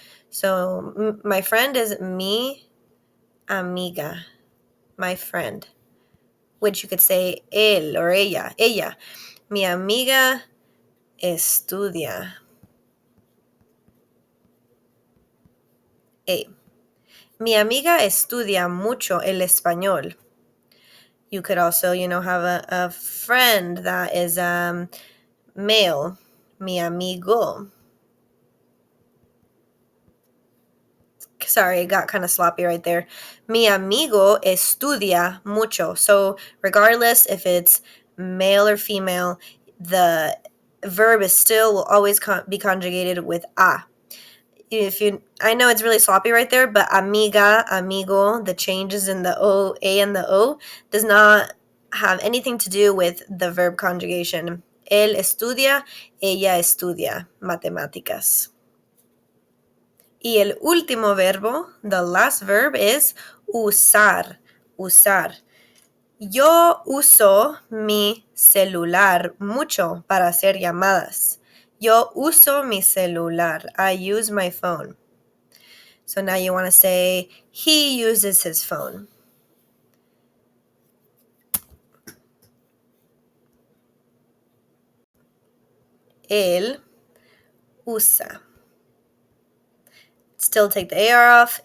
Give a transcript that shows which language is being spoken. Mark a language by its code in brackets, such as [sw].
[en] So, my friend is [es] mi amiga, [en] my friend, which you could say él or ella. [es] Mi amiga estudia. Mi amiga estudia mucho el español. [en] You could also, have a friend that is male, [es] mi amigo. [en] Sorry, it got kind of sloppy right there. [es] Mi amigo estudia mucho. [en] So regardless if it's male or female, the verb is still will always be conjugated with a. I know it's really sloppy right there, but amiga, amigo, the changes in the o, a, and the o does not have anything to do with the verb conjugation. [es] Él estudia, ella estudia matemáticas. Y el último verbo, [en] the last verb, is [es] usar. Usar. Yo uso mi celular mucho para hacer llamadas. Yo uso mi celular. [en] I use my phone. So now you want to say, he uses his phone. [es] Él usa. [en] Still take the AR off.